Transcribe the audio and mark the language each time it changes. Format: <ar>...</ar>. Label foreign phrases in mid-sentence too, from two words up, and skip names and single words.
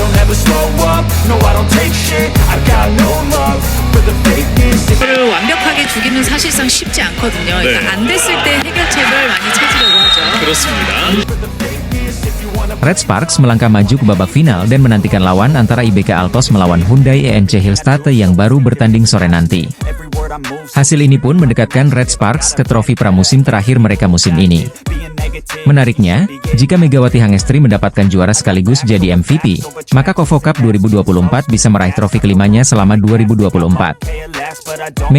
<en>never slow up, no I don't take shit, I got no love for the fakeness.</en> <ko>를 완벽하게 주기는 사실상 쉽지 않거든요. 그러니까 안 됐을 때 해결책을 많이 찾으려고 하죠. 그렇습니다.</ko> <id>Red Sparks melangkah maju ke babak final dan menantikan lawan antara IBK Altos melawan Hyundai ENC Hillstate yang baru bertanding sore nanti. Hasil ini pun mendekatkan Red Sparks ke trofi pramusim terakhir mereka musim ini. Menariknya, jika Megawati Hangestri mendapatkan juara sekaligus jadi MVP, maka Kovo Cup 2024 bisa meraih trofi kelimanya selama 2024.</id>